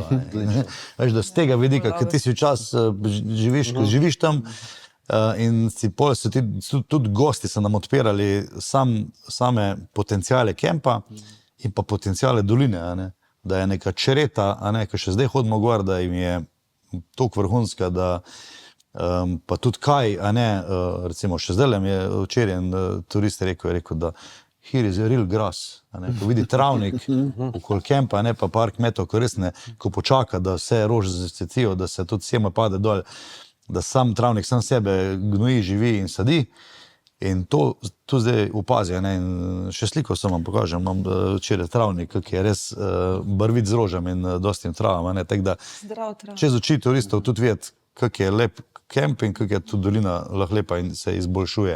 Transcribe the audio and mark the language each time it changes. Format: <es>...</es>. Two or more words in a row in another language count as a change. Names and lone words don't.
<sl>Veš, da z tega vidika, ker ti si včasih živiš tam in tudi gosti so nam odpirali same potencijale kempa in pa potencijale doline, ne. Da je neka čereta, ki še zdaj hodimo gor, da jim je toliko vrhunska, da pa tudi kaj, recimo še zdaj mi je včeraj en turist rekel, da</sl> <en>here is a real grass,</en> <sl>ko vidi travnik okoli kempa, pa par kmetov, ko res ne, ko počaka, da vse rože zacvetijo, da se tudi seme pade dol, da sam travnik sam sebe gnoji, živi in sadi. In to zdaj opazi, in še sliko sem vam pokažem, imam včeraj travnik, ki je res barvit z rožami in dostim travam, tako da čez oči turistov tudi videti, kak je lep kemp in kak je tudi dolina lahko lepa in se izboljšuje.</sl>